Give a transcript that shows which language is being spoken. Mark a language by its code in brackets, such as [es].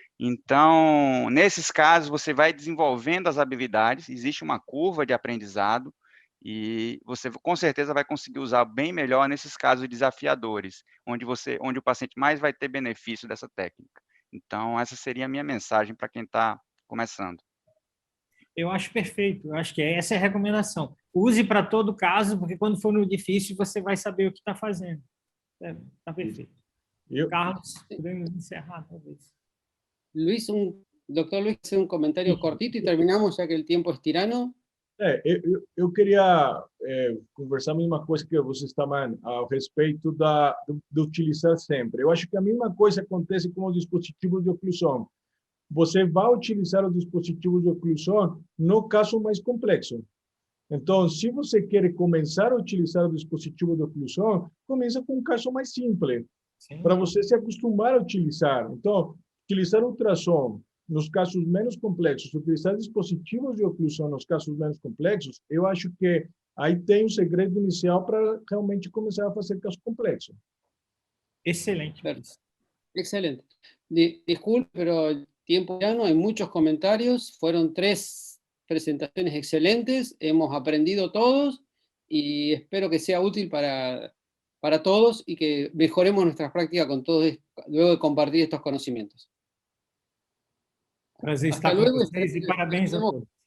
[pt] Então, nesses casos, você vai desenvolvendo as habilidades, existe uma curva de aprendizado, e você com certeza vai conseguir usar bem melhor nesses casos desafiadores, onde o paciente mais vai ter benefício dessa técnica. Então, essa seria a minha mensagem para quem está começando. Eu acho perfeito, eu acho que essa é a recomendação. Use para todo caso, porque quando for no difícil, você vai saber o que está fazendo. Está perfeito. Carlos, podemos encerrar, talvez. [es] Luis, doctor Luis, hacer un comentario cortito y terminamos, ya que el tiempo es tirano. [pt] Eu queria conversar a mesma coisa que vocês estavam a respeito de utilizar sempre. Eu acho que a mesma coisa acontece com os dispositivos de oclusão. Você vai utilizar os dispositivos de oclusão no caso mais complexo. Então, se você quer começar a utilizar o dispositivo de oclusão, começa com um caso mais simples, para você se acostumar a utilizar. Então, utilizar ultrassom nos casos menos complexos, utilizar dispositivos de oclusão nos casos menos complexos, eu acho que aí tem um segredo inicial para realmente começar a fazer casos complexos. Excelente. Excelente. [es] Disculpe, pero tiempo ya no, hay muchos comentarios, fueron 3 presentaciones excelentes, hemos aprendido todos y espero que sea útil para todos y que mejoremos nuestras prácticas con todos luego de compartir estos conocimientos. [pt] Prazer estar com vocês e parabéns a todos.